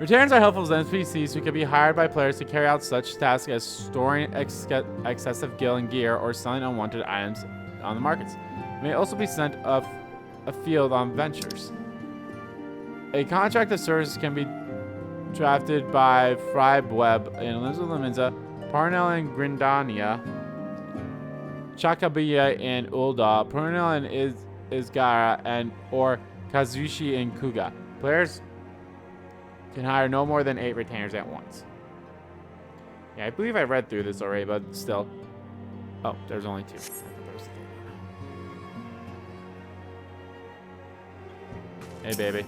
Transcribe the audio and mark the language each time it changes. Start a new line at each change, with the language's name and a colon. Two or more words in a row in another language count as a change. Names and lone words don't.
English: Retainers are helpful as NPCs who can be hired by players to carry out such tasks as storing excessive gil and gear or selling unwanted items on the markets. They may also be sent afield on ventures. A contract of service can be drafted by Frybweb in Liminza, Parnell in Grindania, Chakabiya in Ulda, Purnell in Isgara, and or Kazushi in Kuga. Players can hire no more than 8 retainers at once. Yeah, I believe I read through this already, but still. Oh, there's only 2. Hey, baby.